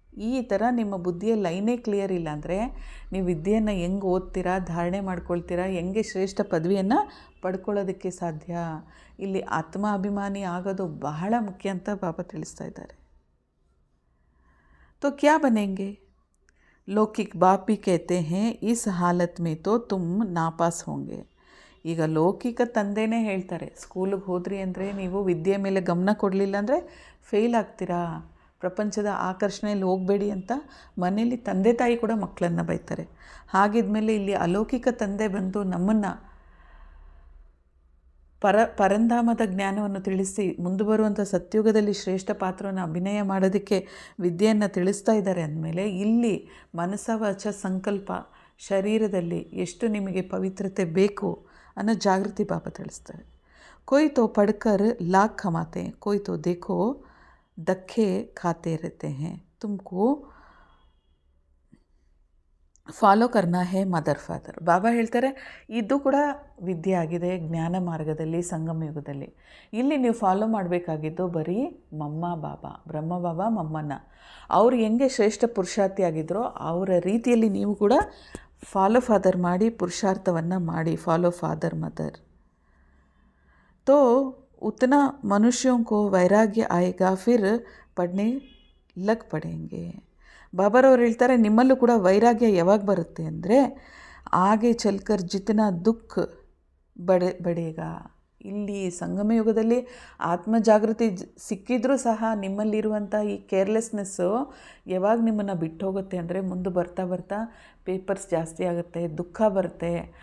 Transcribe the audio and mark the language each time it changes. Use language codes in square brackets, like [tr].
[kn] ಈ ಥರ ನಿಮ್ಮ ಬುದ್ಧಿಯ ಲೈನೇ ಕ್ಲಿಯರ್ ಇಲ್ಲ ಅಂದರೆ ನೀವು ವಿದ್ಯೆಯನ್ನು ಹೆಂಗೆ ಓದ್ತೀರಾ, ಧಾರಣೆ ಮಾಡ್ಕೊಳ್ತೀರಾ, ಹೆಂಗೆ ಶ್ರೇಷ್ಠ ಪದವಿಯನ್ನು ಪಡ್ಕೊಳ್ಳೋದಕ್ಕೆ ಸಾಧ್ಯ? ಇಲ್ಲಿ ಆತ್ಮಾಭಿಮಾನಿ ಆಗೋದು ಬಹಳ ಮುಖ್ಯ ಅಂತ ಬಾಬಾ ತಿಳಿಸ್ತಾ ಇದ್ದಾರೆ. [hi] तो क्या बनेंगे? लौकिक बाप भी कहते हैं इस हालत में तो तुम नापास होंगे. [kn] ಈಗ ಲೌಕಿಕ ತಂದೆನೇ ಹೇಳ್ತಾರೆ, ಸ್ಕೂಲಿಗೆ ಹೋದ್ರಿ ಅಂದರೆ ನೀವು ವಿದ್ಯೆ ಮೇಲೆ ಗಮನ ಕೊಡಲಿಲ್ಲ ಅಂದರೆ ಫೇಲ್ ಆಗ್ತೀರಾ, ಪ್ರಪಂಚದ ಆಕರ್ಷಣೆಯಲ್ಲಿ ಹೋಗಬೇಡಿ ಅಂತ ಮನೆಯಲ್ಲಿ ತಂದೆ ತಾಯಿ ಕೂಡ ಮಕ್ಕಳನ್ನು ಬೈತಾರೆ. ಹಾಗಿದ್ಮೇಲೆ ಇಲ್ಲಿ ಅಲೌಕಿಕ ತಂದೆ ಬಂದು ನಮ್ಮನ್ನು ಪರಂಧಾಮದ ಜ್ಞಾನವನ್ನು ತಿಳಿಸಿ ಮುಂದೆ ಬರುವಂಥ ಸತ್ಯುಗದಲ್ಲಿ ಶ್ರೇಷ್ಠ ಪಾತ್ರವನ್ನು ಅಭಿನಯ ಮಾಡೋದಕ್ಕೆ ವಿದ್ಯೆಯನ್ನು ತಿಳಿಸ್ತಾ ಇದ್ದಾರೆ. ಅಂದಮೇಲೆ ಇಲ್ಲಿ ಮನಸ ವಾಚ ಸಂಕಲ್ಪ ಶರೀರದಲ್ಲಿ ಎಷ್ಟು ನಿಮಗೆ ಪವಿತ್ರತೆ ಬೇಕು ಅನ್ನೋ ಜಾಗೃತಿ ಬಾಬಾ ತಿಳಿಸ್ತಾರೆ. [hi] कोई तो पढ़कर लाख कमाते हैं, कोई तो देखो धक्के खाते रहते हैं. तुमको ಫಾಲೋ ಕರ್ನಾ ಹೇ ಮದರ್ ಫಾದರ್. [kn] ಬಾಬಾ ಹೇಳ್ತಾರೆ ಇದು ಕೂಡ ವಿದ್ಯೆ ಆಗಿದೆ ಜ್ಞಾನ ಮಾರ್ಗದಲ್ಲಿ, ಸಂಗಮ ಯುಗದಲ್ಲಿ. ಇಲ್ಲಿ ನೀವು ಫಾಲೋ ಮಾಡಬೇಕಾಗಿದ್ದು ಬರೀ ಮಮ್ಮ ಬಾಬಾ, ಬ್ರಹ್ಮ ಬಾಬಾ ಮಮ್ಮನ. ಅವರು ಹೆಂಗೆ ಶ್ರೇಷ್ಠ ಪುರುಷಾರ್ಥಿ ಆಗಿದ್ದರೋ ಅವರ ರೀತಿಯಲ್ಲಿ ನೀವು ಕೂಡ ಫಾಲೋ ಫಾದರ್ ಮಾಡಿ, ಪುರುಷಾರ್ಥವನ್ನು ಮಾಡಿ. [en] Follow father mother. [hi] तो उतना मनुष्यों को वैराग्य आएगा, फिर पढ़ने लग पड़ेंगे. [kn] ಬಾಬಾರವ್ರು ಹೇಳ್ತಾರೆ ನಿಮ್ಮಲ್ಲೂ ಕೂಡ ವೈರಾಗ್ಯ ಯಾವಾಗ ಬರುತ್ತೆ ಅಂದರೆ [hi] ಆಗೆ ಚಲ್ಕರ್ ಜಿತನಾ ದುಃಖ ಬಡೇಗ. [kn] ಇಲ್ಲಿ ಸಂಗಮ ಯುಗದಲ್ಲಿ ಆತ್ಮಜಾಗೃತಿ ಸಿಕ್ಕಿದ್ರೂ ಸಹ ನಿಮ್ಮಲ್ಲಿರುವಂಥ ಈ ಕೇರ್ಲೆಸ್ನೆಸ್ಸು ಯಾವಾಗ ನಿಮ್ಮನ್ನು ಬಿಟ್ಟು ಹೋಗುತ್ತೆ ಅಂದರೆ ಮುಂದೆ ಬರ್ತಾ ಬರ್ತಾ ಪೇಪರ್ಸ್ ಜಾಸ್ತಿ ಆಗುತ್ತೆ, ದುಃಖ ಬರುತ್ತೆ.